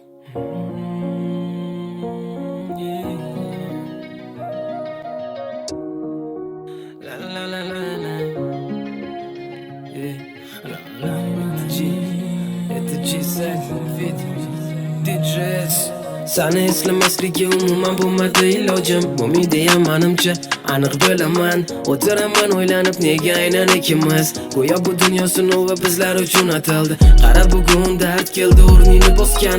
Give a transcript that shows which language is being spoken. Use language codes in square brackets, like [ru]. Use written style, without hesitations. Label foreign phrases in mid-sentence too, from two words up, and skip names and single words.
[ru] La la la la la. Yeah. La la la G. Это G7 Fit DJs. [uz] Seni eslamaslikka umuman bo'lmadi ilojim. Umidiyam menimcha aniq bilaman. O'tiraman o'ylanib nega aynan ikkimiz. Go'yo bu dunyo sinovı bizlar uchun ataldi. Qara bugun dard keldi o'rnini bosgani.